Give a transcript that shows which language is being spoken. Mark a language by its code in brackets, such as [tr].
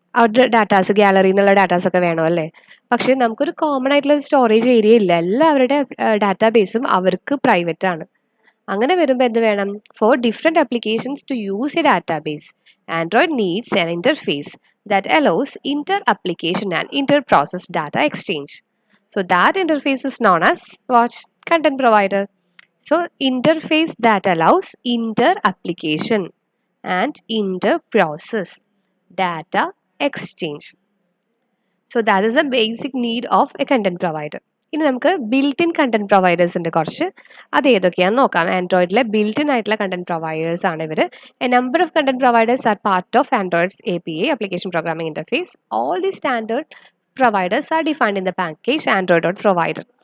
[ml] അവരുടെ ഡാറ്റാസ് ഗാലറിയിൽ നിന്നുള്ള ഡാറ്റാസ് ഒക്കെ വേണം അല്ലേ? പക്ഷേ നമുക്കൊരു കോമൺ ആയിട്ടുള്ള ഒരു സ്റ്റോറേജ് ഏരിയ ഇല്ല. എല്ലാവരുടെ ഡാറ്റാബേസും അവർക്ക് പ്രൈവറ്റ് ആണ്. അങ്ങനെ വരുമ്പോൾ എന്ത് വേണം? [en] For different applications to use a database, Android needs an interface that allows inter-application and inter-process data exchange. So that interface is known as what? Content provider. So interface that allows inter-application and inter-process data exchange. So that is the basic need of a content provider. [ml] ഇനി നമുക്ക് built in content providers ഉണ്ട് കുറച്ച്. അത് ഏതൊക്കെയാണെന്ന് നോക്കാം. ആൻഡ്രോയിഡിലെ built in ആയിട്ടുള്ള content providers ആണ് ഇവർ. [en] A number of content providers are part of Android's API application programming interface. All the standard providers are defined in the package Android dot provider.